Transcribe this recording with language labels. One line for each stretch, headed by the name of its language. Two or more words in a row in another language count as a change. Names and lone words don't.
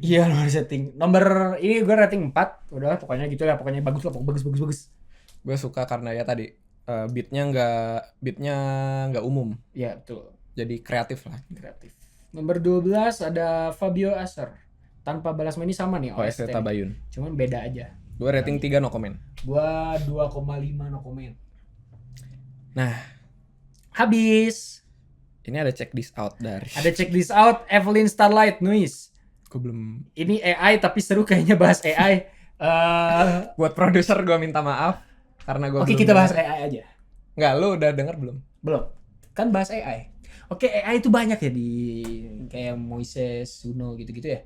Indonesian: Iya, nomor setting. Nomor ini gue rating 4. Udah pokoknya gitu lah. Pokoknya bagus lah. Bagus. Gue suka karena ya tadi beatnya nggak umum. Iya, betul. Jadi kreatif lah. Kreatif. Nomor 12 ada Fabio Asher. Tanpa balas ini sama nih OST Tabayun. Cuman beda aja. Gue rating 3
English: no comment.
Indonesian: Gua 2,5
English: no comment.
Indonesian: Nah, Habis. ini ada
English: check this out
Indonesian: dari. Ada
English: check this out,
Indonesian: Evelyn Starlight Nuis. Gue belum. Ini AI tapi seru kayaknya bahas AI. Buat produser gue minta maaf karena gue. Oke, kita bahas AI aja. Nggak, lu udah denger belum? Belum. Kan bahas AI. Oke, AI itu banyak ya di kayak Moises, Suno gitu-gitu ya.